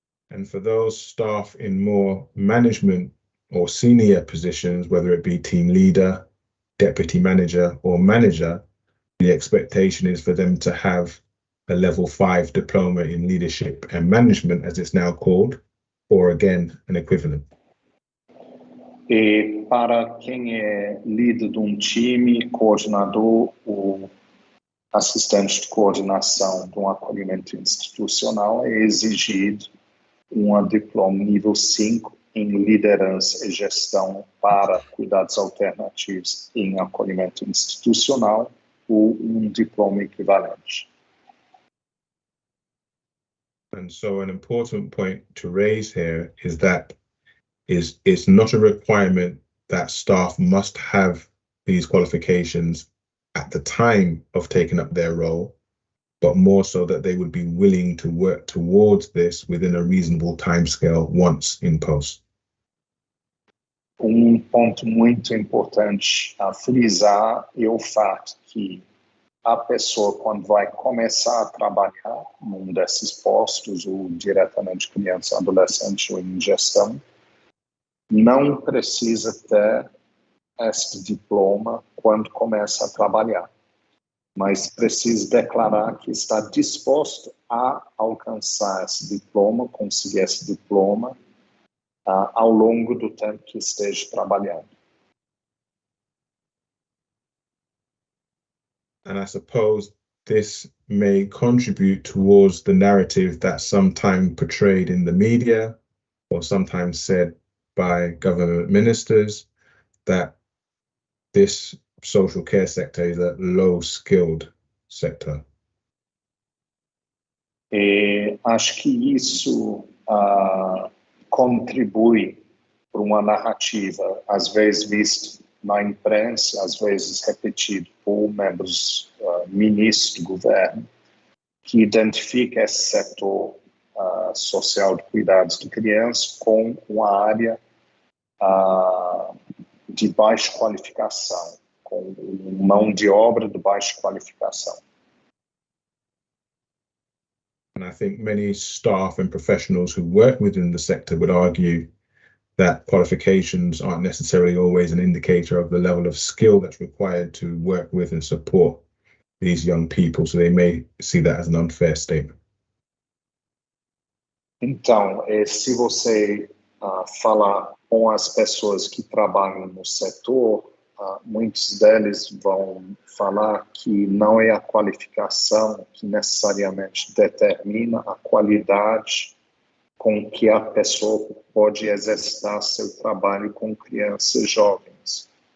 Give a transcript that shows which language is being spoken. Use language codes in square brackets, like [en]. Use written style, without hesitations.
[en] And for those staff in more management or senior positions, whether it be team leader, deputy manager or manager, the expectation is for them to have a level 5 diploma in leadership and management, as it's now called, or again, an equivalent. [pt] E para quem é líder de um time, coordenador ou assistente de coordenação de um acolhimento institucional, é exigido um diploma nível 5 em liderança e gestão para cuidados alternativos em acolhimento institucional ou um diploma equivalente. [en] And so an important point to raise here is that it's not a requirement that staff must have these qualifications at the time of taking up their role, but more so that they would be willing to work towards this within a reasonable timescale once in post. [pt] Ponto muito importante a frisar é o fato que a pessoa, quando vai começar a trabalhar num desses postos, ou diretamente criança, adolescente ou em gestão, não precisa ter este diploma quando começa a trabalhar, mas precisa declarar que está disposto a alcançar esse diploma, conseguir esse diploma ao longo do tempo que esteja trabalhando. [en] And I suppose this may contribute towards the narrative that's sometimes portrayed in the media or sometimes said by government ministers that this social care sector is a low-skilled sector. [pt] E acho que isso contribui para uma narrativa, às vezes vista na imprensa, às vezes repetido por membros ministros do governo, que identifica esse setor social de cuidados de crianças com uma área de baixa qualificação, com mão de obra de baixa qualificação. [en] And I think many staff and professionals who work within the sector would argue that qualifications aren't necessarily always an indicator of the level of skill that's required to work with and support these young people, so they may see that as an unfair statement. [pt] Então, se você falar com as pessoas que trabalham no setor, muitos deles vão falar que não é a qualificação que necessariamente determina a qualidade com que a pessoa pode exercitar seu trabalho com crianças e jovens.